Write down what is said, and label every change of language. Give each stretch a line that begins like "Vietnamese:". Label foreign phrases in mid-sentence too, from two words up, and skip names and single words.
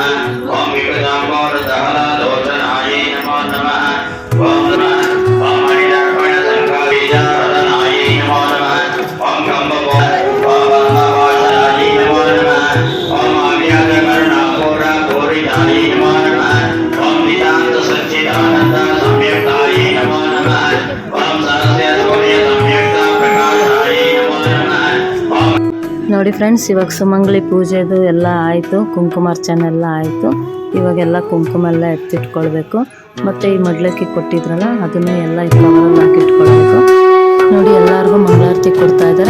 Sanskrit: ओम विकृताम्बोरुदहलोचनाय नमो नमः ओम नमः ओम मणिदर्पणसङ्घविजारदनाय नमो नमः ओम कम्बवासनाय नमो नमः ओम आव्याकरुणापूरपूरिताय नमो नमः ओम नितान्तसच्चिदानन्द संयुक्ताय नमो नमः ओम सरस्य सूर्य संयुक्त प्रकाशाय नमो नमः ओम
Kannada: ನೋಡಿ ಫ್ರೆಂಡ್ಸ್, ಇವಾಗ ಸುಮಂಗಲಿ ಪೂಜೆದು ಎಲ್ಲ ಆಯಿತು, ಕುಂಕುಮಾರ್ಚನೆ ಎಲ್ಲ ಆಯಿತು. ಇವಾಗೆಲ್ಲ ಕುಂಕುಮ ಎಲ್ಲ ಎತ್ತಿಟ್ಕೊಳ್ಬೇಕು. ಮತ್ತು ಈ ಮಡ್ಲಕ್ಕಿ ಕೊಟ್ಟಿದ್ರಲ್ಲ ಅದನ್ನು ಎಲ್ಲ ಈ ಕವರಲ್ಲಿ ಹಾಕಿಟ್ಕೊಳ್ಬೇಕು. ನೋಡಿ, ಎಲ್ಲರಿಗೂ ಮಂಗಳಾರತಿ ಕೊಡ್ತಾ ಇದ್ದಾರೆ.